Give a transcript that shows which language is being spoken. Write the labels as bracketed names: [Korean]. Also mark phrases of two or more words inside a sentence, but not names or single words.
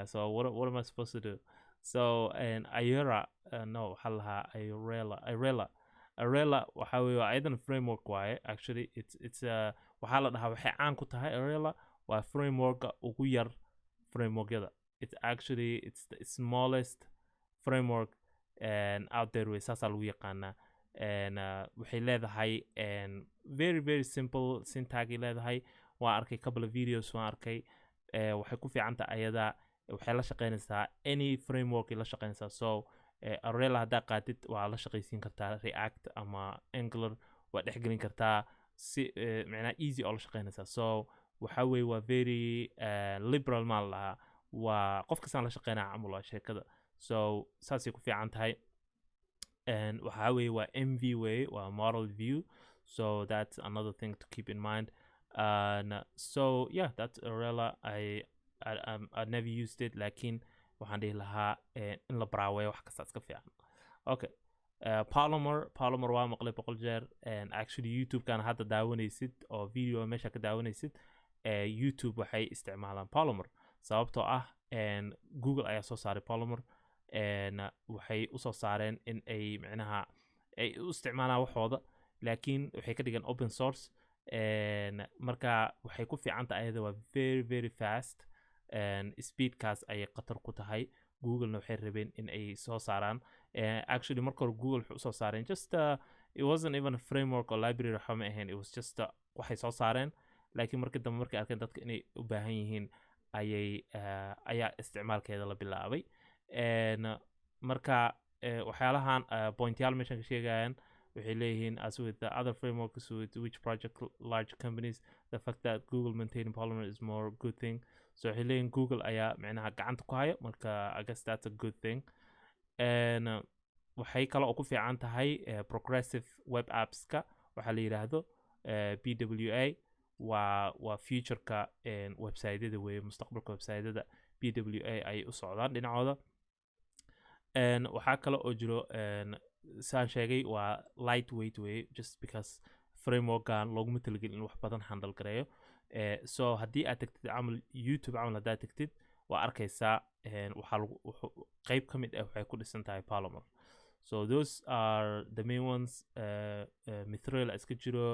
[English] So what am I supposed to do? [Somali] So Ayera no waxaa lahaa Arela waxaa weeye waa ayadan framework waaye. [English] Actually it's [Somali] waxaa la dhahaa waxay caan ku tahay Arela waa frameworka ugu yar frameworkyada. [English] It's the smallest framework out there way, [Somali] saasaa lagu yaqaanaa. waxay leedahay [English] very very simple syntax [Somali] ay leedahay. waan arkay [English] couple of videos, [Somali] waan arkay. waxay ku fiican tahay ayada, waxay la shaqaynaysaa [English] any framework [Somali] ay la shaqaynaysaa. So Arela haddaa qaatid waa la shaqaysiin kartaa React ama Angular, waa dhexgelin kartaa si macnaa easy oo la shaqaynaysaa. So waxa weeye waa [English] very liberal [Somali] maa lahaa, waa qof kastaan la shaqaynaa camal waa sheekada. So saasay ku fiican tahay. waxa weeye waa MV way, waa [English] model view. So that's another thing to keep in mind. So yeah, that's Arela. I never used it, [Somali] laakiin waxaan dhihi lahaa in la baraaweeyo wax kasta iska fiican. Okay. Polymer waa maqlay boqol jeer. Actually YouTube-kan hadda daawanaysid oo video meesha ka daawanaysid, YouTube waxay isticmaalaan Polymer sababtoo ah Google ayaa soo saaray Polymer. waxay u soo saareen in ay macnaha ay u isticmaalaan waxooda, laakiin waxay ka dhigan open source. marka waxay ku fiican tahay ayada, waa [English] very very fast. [Somali] speedkaas ayay khatar ku tahay. Google-na waxay rabeen in ay soo saaraan. Actually marka hore Google waxay u soo saareen [English] just it wasn't even a framework or library [Somali] waxa ma ahayn, [English] it was just [Somali] waxay soo saareen. laakiin markii dambe markay arkeen dadka inay u baahan yihiin ayaa isticmaalkeeda la bilaabay. marka waxyaalahan pointyaal meeshan ka sheegayaan waxay leeyihiin [English] as with the other frameworks with which project large companies, the fact that Google maintaining Polymer is more good thing. [Somali] So waxay leeyihiin Google ayaa macnaha gacanta ku haya, marka [English] I guess that's a good thing. [Somali] waxay kale oo ku fiican tahay [English] progressive web apps-ka [Somali] waxaa la yidhaahdo PWA. waa future-ka website-yada weeye, mustaqbalka website-yada PWA ay u socdaan dhinacooda. waxaa kale oo jiro saan sheegay waa lightweight way, [English] just because [Somali] framework-gan looguma talagelin in wax badan handle gareeyo. so haddii aad tagtid camal YouTube camal haddaad tagtid waa arkaysaa waxaa qayb ka mid ah waxay ku dhisan tahay Polymer. [English] So those are the main ones. [Somali] Mithril iska jiro.